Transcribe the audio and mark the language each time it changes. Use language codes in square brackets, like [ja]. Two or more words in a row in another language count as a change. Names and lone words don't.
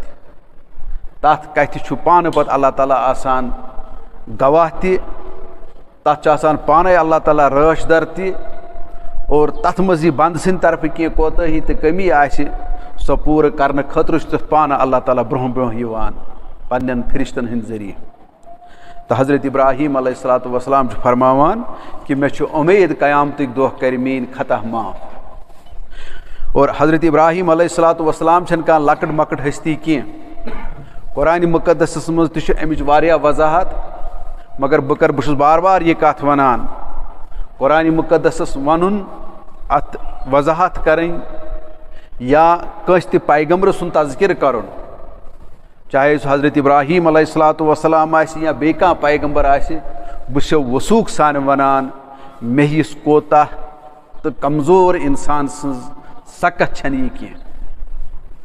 [ks] تتھ کتھِ چھُ پانہٕ پتہٕ اللہ تعالیٰ آسان گواہ تہِ تتھ چھُ آسان پانے اللہ تعالیٰ رٲچھ در تہِ اور تتھ منٛز یہِ بنٛدٕ سٕنٛدِ طرفہٕ کینٛہہ کوتٲہی تہٕ کٔمی آسہِ سۄ پوٗرٕ کرنہٕ خٲطرٕ چھُ تتھ پانہٕ اللہ تعالیٰ برونٛہہ برونٛہہ یِوان پننٮ۪ن فرشتن ہٕنٛدۍ ذٔریعہٕ. تہٕ حضرت ابراہیم [ar] علیہ الصلوۃ والسلام [ks] چھُ فرماوان کہِ مےٚ چھُ اُمید قیامتٕکۍ دۄہ کرِ میٲنۍ خطا معاف. اور حضرت ابراہیم [ar] علیہ الصلوۃ والسلام [ks] چھنہٕ کانٛہہ لۄکٕٹ مۄکٕٹ ہستی کینٛہہ قرآنِ مُقدسس منٛز تہِ چھُ امِچ واریاہ وضاحت مگر بہٕ چھُس بار بار یہِ کتھ ونان قرآنِ مُقدسس ونُن اتھ وضاحت کرٕنۍ یا کٲنٛسہِ تہِ پیغمبر سُنٛد تذکِرٕ کرُن چاہے سُہ حضرت ابراہیم [ar] علیہ الصلوۃ والسلام [ks] آسہِ یا بیٚیہِ کانٛہہ پیغمبر آسہِ بہٕ چھُسو وثوٗق سان ونان مےٚ ہِوِس کوتاہ تہٕ کمزور انسان سٕنٛز سکت چھنہٕ یہِ کینٛہہ.